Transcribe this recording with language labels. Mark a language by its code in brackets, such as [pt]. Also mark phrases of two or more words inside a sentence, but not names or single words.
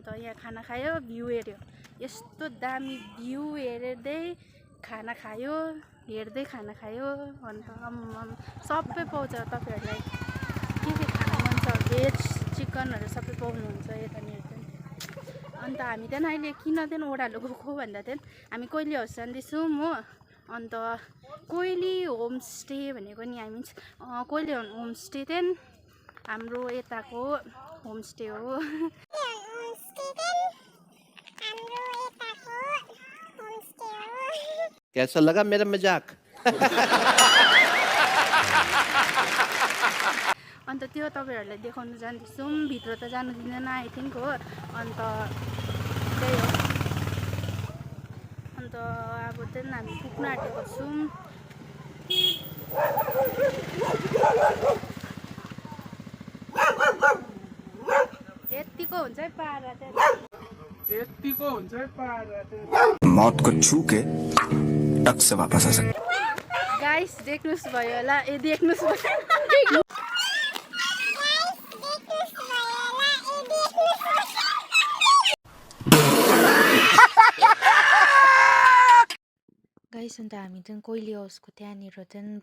[ne] यहाँ खाना खायो भ्यू हेऱ्यो यस्तो दामी भ्यू हेर्दै खाना खायो हेर्दै खाना खायो अन्त सबै पाउँछ तपाईँहरूलाई के खाना मन छ भेज चिकनहरू सबै पाउनुहुन्छ यतानिर चाहिँ अन्त हामी चाहिँ अहिले किन चाहिँ ओह्रालो गएको भन्दा चाहिँ हामी कोइली हाउस जाँदैछौँ हो अन्त कोइली होमस्टे भनेको नि [en] I means [ne] कोइली होमस्टे चाहिँ हाम्रो यताको होमस्टे हो [hi] कैसा लगा मेरा मजाक [ne] अन्त त्यो तपाईँहरूलाई देखाउन जाँदैछौँ भित्र त जानु दिँदैन [en] I think [ne] हो अन्त त्यही हो अन्त अब चाहिँ हामी पुग्न आँटेको छौँ यतिको हुन्छ है पारा चाहिँ [hi] मौत को छू के टक से वापस आ सकते [ne] गाइस देख्नुहोस् भयो होला ए देख्नुहोस् भयो गाइस अन्त हामी चाहिँ कोइली हाउसको त्यहाँनिर चाहिँ